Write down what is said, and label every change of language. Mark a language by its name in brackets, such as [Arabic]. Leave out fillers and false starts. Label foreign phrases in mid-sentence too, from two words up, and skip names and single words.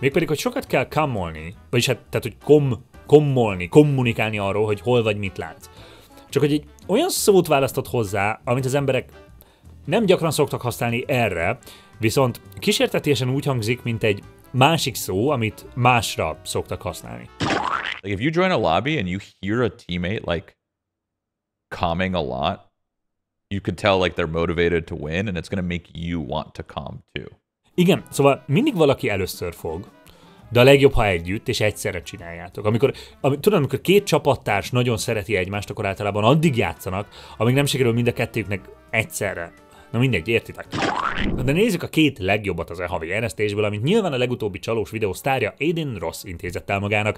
[Hungarian] Mégpedig, hogy sokat kell kammolni, vagyis hát, tehát, hogy kommunikálni arról, hogy hol vagy mit látsz. Csak hogy egy olyan szót választott hozzá, amit az emberek nem gyakran szoktak használni erre, viszont kísértetiesen úgy hangzik, mint egy másik szó, amit másra szoktak használni. [English] Like if you join a lobby and you hear a teammate like calming a lot, you could tell like they're motivated to win and it's gonna make you want to calm too. [Hungarian] Igen, szóval mindig valaki először fog, de a legjobb, ha együtt és egyszerre csináljátok. Amikor két csapattárs nagyon szereti egymást, akkor általában addig játszanak, amíg nem sikerül mind a kettőknek egyszerre. Na mindegy, értitek? De nézzük a két legjobbat az havi eresztésből, amit nyilván a legutóbbi csalós videó sztárja Aiden Ross intézett el magának.